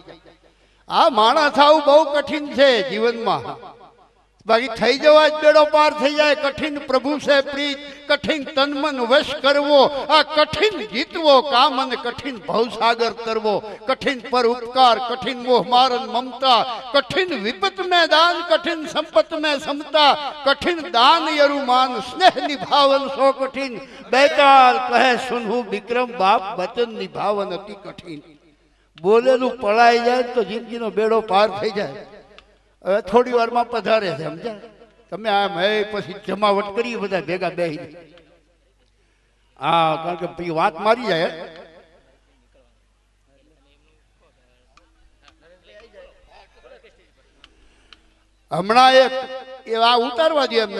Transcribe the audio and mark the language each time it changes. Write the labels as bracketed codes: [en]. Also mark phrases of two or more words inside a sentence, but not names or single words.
[gu] આ માણસ થવું બહુ કઠિન છે જીવનમાં. બાકી થઈ જવા જ બેડો પાર થઈ જાય. કઠિન પ્રભુ છે પ્રીત, કઠિન તન મન વશ કરવો, આ કઠિન જીતવો કામ અને કઠિન ભવસાગર તરવો. [hi] कठिन पर उपकार, कठिन मोह मारन ममता, कठिन विपत में दान, कठिन संपत में समता, कठिन दान यरुमान स्नेह निभावन सो कठिन. बेताल कहे सुनहु विक्रम बाप वचन निभावन अति कठिन. [gu] બોલેલું પળાઈ જાય તો જિંદગીનો બેડો પાર થઈ જાય. હવે થોડી વારમાં પધારે છે, સમજ્યા તમે? આમ હે પછી જમાવટ કરી બધા ભેગા બેહી. હા, કારણ કે પછી વાત મારી જાય. હમણાં એક આ ઉતારવા દે એમને.